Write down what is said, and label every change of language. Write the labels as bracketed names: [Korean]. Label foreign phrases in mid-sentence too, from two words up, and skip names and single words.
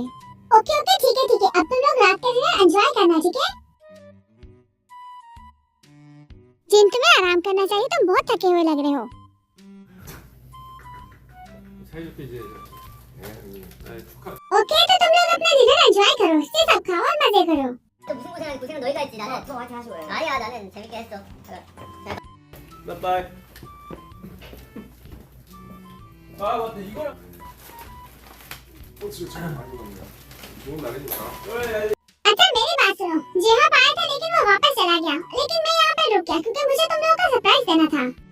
[Hindi] ओके ओके ठीक है, अब तुम लोग रात का [English] dinner enjoy [Hindi] करना, ठीक है? जिन तुम्हें आराम करना चाहिए, तुम बहुत थके हुए लग रहे हो। ओके तो तुम लोग अपना [English] dinner enjoy [Hindi] करो, सिर्फ खाओ और मजे करो। [Korean] 또 무슨 고생하니? 고생은 너희가 했지. 나는 너 같이 하시고요. 아니야, 나는 재밌게 했어. 빠이빠이. 아 맞다, 이거랑 진짜 잘 많이 먹네요. 좋은 날이니까. [Hindi] अच्छा मेरी बात सुनो, जेहब आया था लेकिन वो वापस चला गया, लेकिन मैं यहाँ पे रुक गया क्योंकि मुझे तुम लोगों का सरप्राइज देना था।